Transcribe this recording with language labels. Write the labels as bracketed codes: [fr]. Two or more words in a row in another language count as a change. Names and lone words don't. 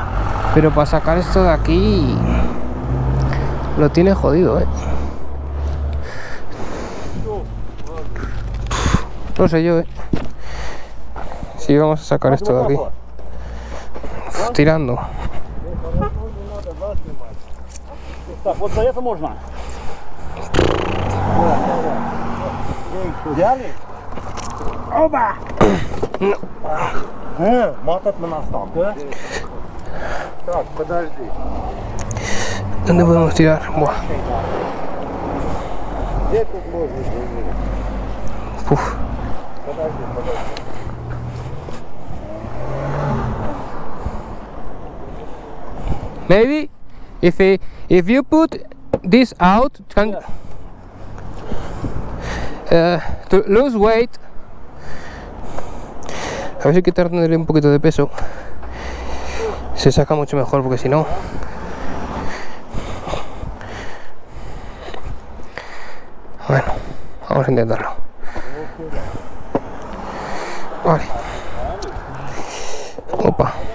[es] Pero para sacar esto de aquí lo tiene jodido, No sé yo, si vamos a sacar esto de aquí. Tirando. [ru] Так, вот за это можно. Взяли? Оба! Мотать на нас там, да? Так, подожди. [es] ¿Dónde podemos tirar? Buah. [ru] Где тут можно? Uf. Подожди. [en] Maybe if you put this out, can to lose weight. [es] A ver si quitarle un poquito de peso se saca mucho mejor, porque si no. Bueno, vamos a intentarlo. Vale. Opa.